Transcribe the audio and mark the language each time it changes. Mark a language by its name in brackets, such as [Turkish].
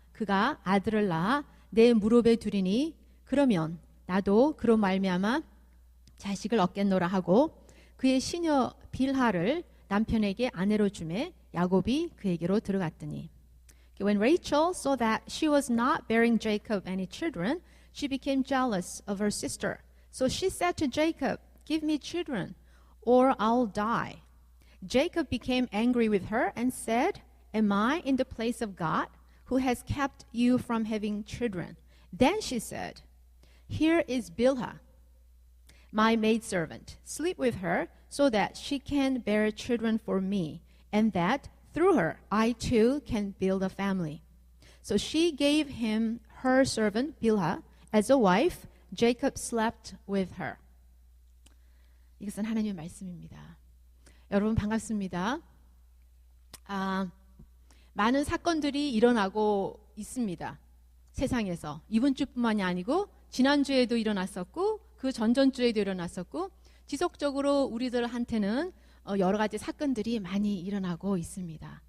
[Korean] 그가 아들을 낳아 내 무릎에 두리니 그러면 나도 그로 말미암아 자식을 얻겠노라 하고 그의 시녀 빌하를 남편에게 아내로 주매 야곱이 그에게로 들어갔더니 [English] When Rachel saw that she was not bearing Jacob any children, she became jealous of her sister. So she said to Jacob, Give me children, or I'll die. Jacob became angry with her and said, Am I in the place of God, who has kept you from having children? Then she said, Here is Bilhah, my maidservant. Sleep with her so that she can bear children for me, and that through her I too can build a family. So she gave him her servant Bilhah as a wife. Jacob slept with her. [Korean] 이것은 하나님의 말씀입니다. 여러분 반갑습니다. 많은 사건들이 일어나고 있습니다. 세상에서. 이번 주뿐만이 아니고 지난주에도 일어났었고 그 전전주에도 일어났었고 지속적으로 우리들한테는 여러 가지 사건들이 많이 일어나고 있습니다.